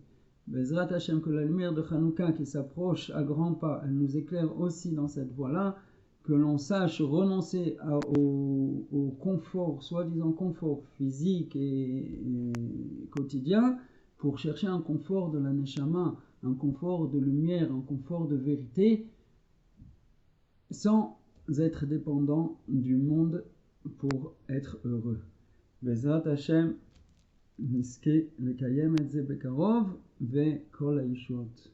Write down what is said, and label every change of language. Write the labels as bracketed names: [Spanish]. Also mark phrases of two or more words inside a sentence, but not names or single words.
[Hebrew] בעזרת השם, [French] que la lumière de Hanouka qui s'approche à grands pas, elle nous éclaire aussi dans cette voie-là, que l'on sache renoncer au confort, soi-disant confort physique et quotidien, pour chercher un confort de la Neshama, un confort de lumière, un confort de vérité, sans être dépendant du monde pour être heureux. [Hebrew] בעזרת השם, נזכה לקיים את זה בקרוב וכל הישועות.